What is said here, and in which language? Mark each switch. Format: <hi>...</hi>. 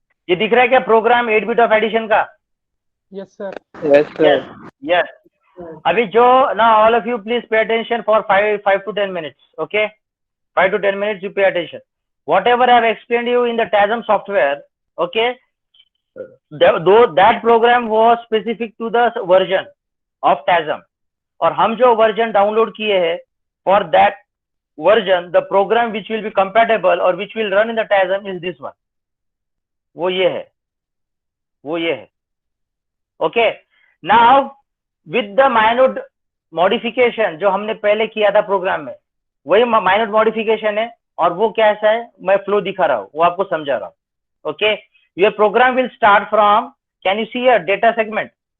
<hi>ये दिख रहा है क्या प्रोग्राम 8 बिट ऑफ एडिशन का?</hi> <en>Yes, sir. Yes, sir. Yes.</en> <hi>अभी जो</hi> <en>now all of you please pay attention for 5 to 10 minutes. Okay, 5 to 10 minutes you pay attention. Whatever I have explained you in the TASM software, okay, though that program was specific to the version of TASM,</en> <hi>और हम जो version download किए हैं</hi> <en>for that version, the program which will be compatible or which will run in the TASM is this one.</en> <hi>वो ये है.</hi> <en>Okay, now with the minute modification</en> <hi>जो हमने पहले किया था प्रोग्राम में, वही minute modification है, और वो कैसा है मैं फ्लो दिखा रहा हूँ, वो आपको समझा रहा हूँ.</hi> <en>Okay, your program will start from, can you see a data segment?</en>